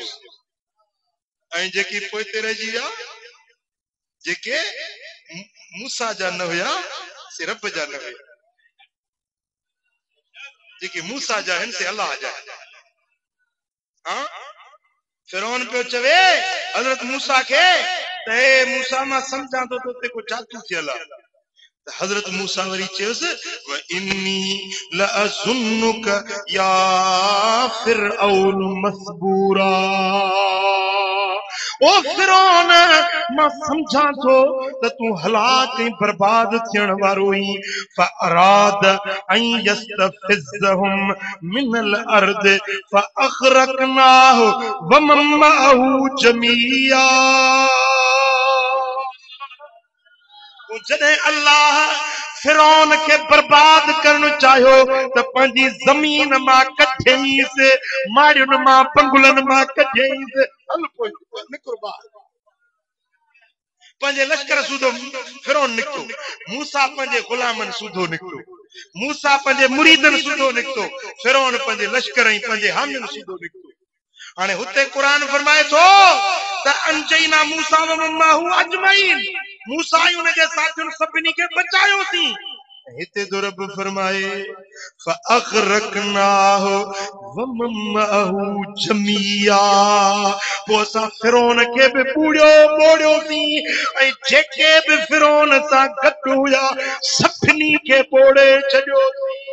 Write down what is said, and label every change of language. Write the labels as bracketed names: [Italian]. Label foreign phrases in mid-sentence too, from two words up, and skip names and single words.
[Sindhi] ऐं जेकी पोइते रहिजी विया, जेके मूसा जा न हुया से रब जा न हुया, जेके मूसा जा आहिनि से अल्लाह जा। हाँ, फिरौन पियो चवे हज़रत मूसा खे त ते मूसा मां समझा तो ते को जादू थियल आहे। हजरत मूसा वरी चयोस [Arabic] وإني لأظنك يا فرعون مثبورا. [Sindhi] ओ फिरौन मां समझा तो त तू हलाक ऐं बर्बाद थियण वारो ई। [Arabic] فأراد أن يستفزهم من الأرض فأغرقناه ومن معه جميعا. [Sindhi] जॾहिं अल्लाह फिरौन के बर्बाद करण चाहियो त पंहिंजी ज़मीन मां कढियईंस, माड़ियुनि मां पंगुलनि मां कढियईंस। हल पोइ निकिरो ॿाहिरि। पंहिंजे लश्कर सूधो फिरौन निकितो, मूसा पंहिंजे गुलामनि सूधो निकितो, मूसा पंहिंजे मुरीदनि सूधो निकितो, फिरौन पंहिंजे लश्कर ऐं पंहिंजे हामियुनि सूधो निकितो। हाणे हुते क़ुरान फरमाए थो त [Arabic] أنجينا موسى ومن معه أجمعين, [Sindhi] मूसा ऐं उनजे साथियुनि सभिनी खे बचायो थी। हिते तो रब फरमाए [Arabic] فأغرقناه ومن معه جميعا. [Sindhi] पोइ असां फिरौन खे बि ॿोड़ियोसीं ऐं जेके बि फिरौन सां गॾु हुया सभिनी खे ॿोड़े छॾियोसीं।